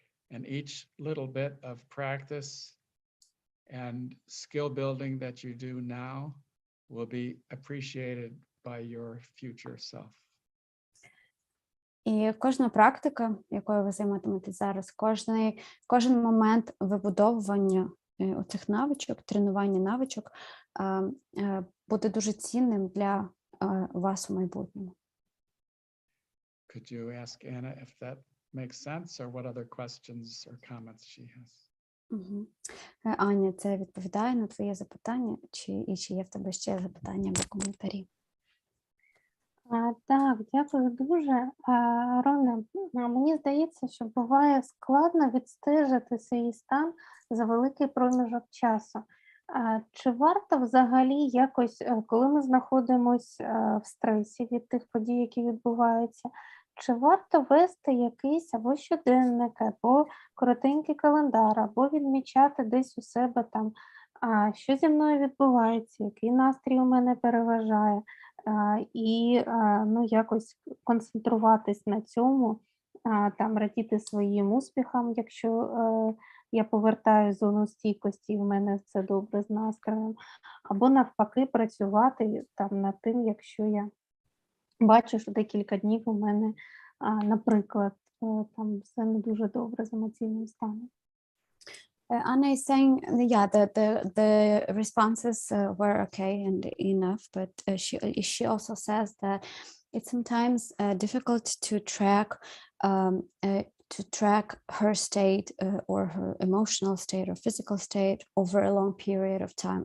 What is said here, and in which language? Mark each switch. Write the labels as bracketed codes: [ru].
[en] And each little bit of practice and skill building that you do now will be appreciated by your future self. [uk] І кожна практика, якою ви займатиметесь зараз, кожен момент вибудовування оцих навичок, тренування навичок буде дуже цінним для вас у майбутньому. [en] Could you ask Anna if that makes sense, or what other questions or comments she has? Угу. [uk] Аня, це відповідає на твоє запитання, чи є в тебе ще запитання або коментарі? Так, дякую дуже. Рона, мені здається, що буває складно відстежити свій стан за великий проміжок часу. Чи варто взагалі якось, коли ми знаходимося в стресі від тих подій, які відбуваються, чи варто вести якийсь або щоденник, або коротенький календар, або відмічати десь у себе там, що зі мною відбувається, який настрій у мене переважає, і якось концентруватись на цьому, там радіти своїм успіхам, якщо я повертаю зону стійкості, і в мене все добре з настроєм, або навпаки працювати там над тим, якщо я бачу, що декілька днів у мене, наприклад, там все не дуже добре з емоційним станом. [en] Anna is saying, yeah, the responses were okay and enough, but she also says that it's sometimes difficult to track her state or her emotional state or physical state over a long period of time.